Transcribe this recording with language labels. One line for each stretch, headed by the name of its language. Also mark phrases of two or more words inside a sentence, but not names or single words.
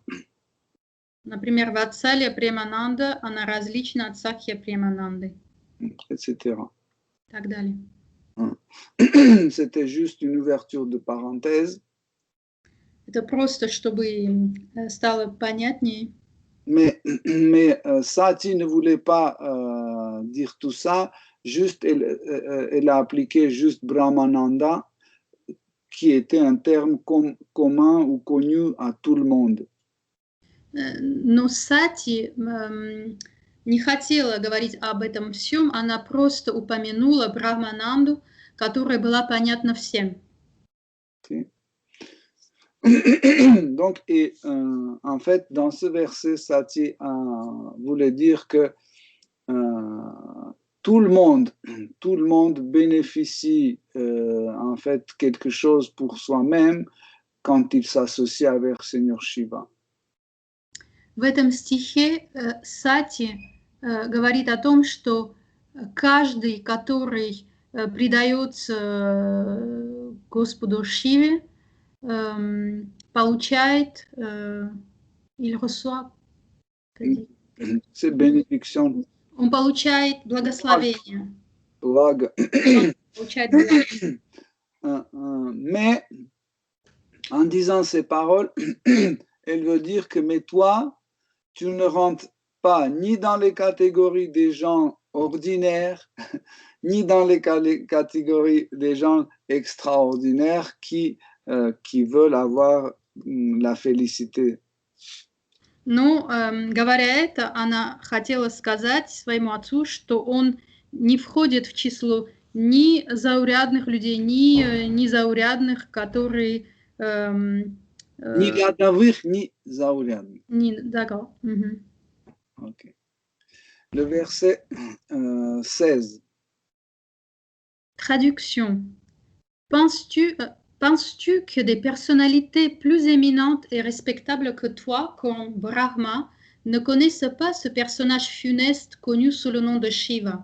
Russian: Например, Ватсалия премананда, она различна от Сакья премананды.
French: Etc.
Russian: Так далее.
French: C'était juste une ouverture de parenthèse.
Russian: Это просто, чтобы стало понятнее.
French: Mais Sati ne voulait pas dire tout ça, juste elle a appliqué juste Brahmananda, qui était un terme commun ou connu à tout le monde.
Russian: Но Сати не хотела говорить об этом всем, она просто упомянула Брахмананду, которая была понятна всем.
French: Okay. Donc, en fait, dans ce verset, Sati voulait dire que tout le monde bénéficie en fait quelque chose pour soi-même quand il s'associe avec Seigneur Shiva.
Russian: В этом стихе Сати говорит о том, что каждый, который предается Господу Шиве, получает,
French: il reçoit, c'est bénédiction.
Russian: Он получает благословение. Благо. Получает благо.
French: Mais en disant ces paroles, elle veut dire que mais toi, tu ne rentres pas ni dans les catégories des gens ordinaires, ni dans les catégories des gens extraordinaires qui veulent avoir la félicité.
Russian: Но, говоря это, она хотела сказать своему отцу, что он не входит в число ни заурядных людей, ни незаурядных, которые... Ни рядовых, ни заурядных.
French: D'accord. Okay. Le verset 16. Traduction. Penses-tu que des personnalités plus éminentes et respectables que toi, comme Brahma, ne connaissent pas ce personnage funeste connu sous le nom de Shiva?